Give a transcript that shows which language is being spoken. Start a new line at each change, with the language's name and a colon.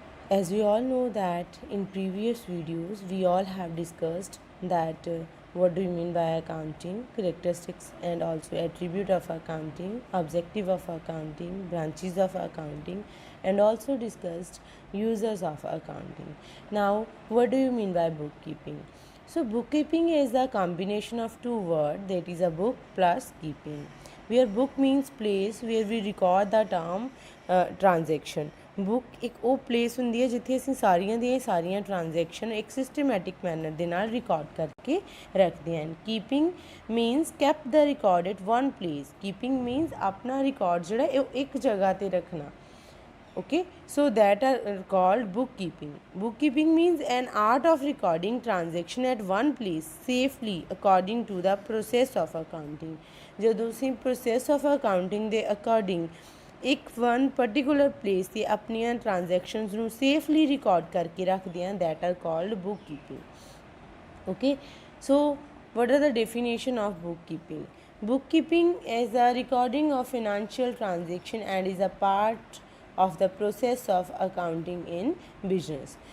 English: As we all know that in previous videos we all have discussed that what do you mean by accounting, characteristics and also attribute of accounting, objective of accounting, branches of accounting, and also discussed users of accounting. Now what do you mean by bookkeeping? So bookkeeping is the combination of two words, that is a book plus keeping, where book means place where we record the term transaction.
Punjabi: Book ਇੱਕ ਉਹ place ਹੁੰਦੀ ਹੈ ਜਿੱਥੇ ਅਸੀਂ ਸਾਰੀਆਂ ਦੀਆਂ ਸਾਰੀਆਂ transaction ਇੱਕ ਸਿਸਟਮੈਟਿਕ ਮੈਨਰ ਦੇ ਨਾਲ ਰਿਕਾਰਡ ਕਰਕੇ ਰੱਖਦੇ ਹਨ।
English: Keeping means keep the record at one place. Keeping means
Punjabi: ਆਪਣਾ ਰਿਕਾਰਡ ਜਿਹੜਾ ਉਹ ਇੱਕ ਜਗ੍ਹਾ 'ਤੇ ਰੱਖਣਾ।
English: Okay, so that are called bookkeeping. Bookkeeping means an art of recording transaction at one place safely according to the process of accounting.
Punjabi: ਜਦੋਂ ਅਸੀਂ
English: process of accounting
Punjabi: ਦੇ according ਇੱਕ ਵਨ ਪਰਟੀਕੂਲਰ ਪਲੇਸ 'ਤੇ ਆਪਣੀਆਂ ਟ੍ਰਾਂਜੈਕਸ਼ਨਸ ਨੂੰ safely record ਕਰਕੇ ਰੱਖਦੇ ਹਾਂ,
English: that are called bookkeeping. Okay, so what are the definition of bookkeeping? Bookkeeping is the recording of financial transaction and is a part of the process of accounting in business.